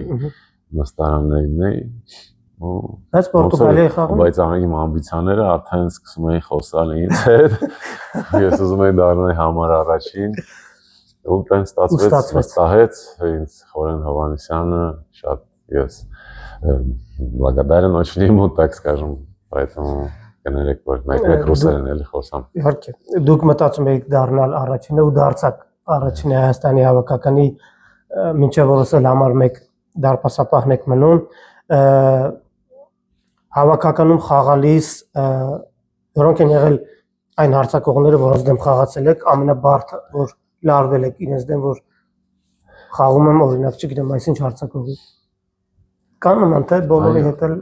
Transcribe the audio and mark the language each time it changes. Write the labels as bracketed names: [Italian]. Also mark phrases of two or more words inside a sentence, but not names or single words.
[Armenian] նստարաններն էի Բայց Պորտուգալիայի խաղում բայց իմ ամբիցիաները արդեն սկսում էին խոսալ ինձ հետ ես ուզում էի դառնալ համար առաջին ու տեն ստացվեց վստահեց ինձ Խորեն Հովհաննիսյանը շատ ես [Russian] благодарен очень ему так скажем [Armenian] поэтому կներեք որ մեկ ռուսերեն էլի խոսամ իհարկե դուք մտածում եք դառնալ առաջինը ու դարձաք առաջին Հայաստանի հավաքականի մինչև որս էլ համար 1 դարպասապահն եք մնում հավաքականում խաղալիս որոնք են եղել այն հարցակողները որոնց դեմ խաղացել եք ամենաբարդը որ լարվել եք իրենց դեմ որ խաղում եմ օրինակ չգիտեմ այսինչ հարցակողի կան նման թե բոլորի հետ էլ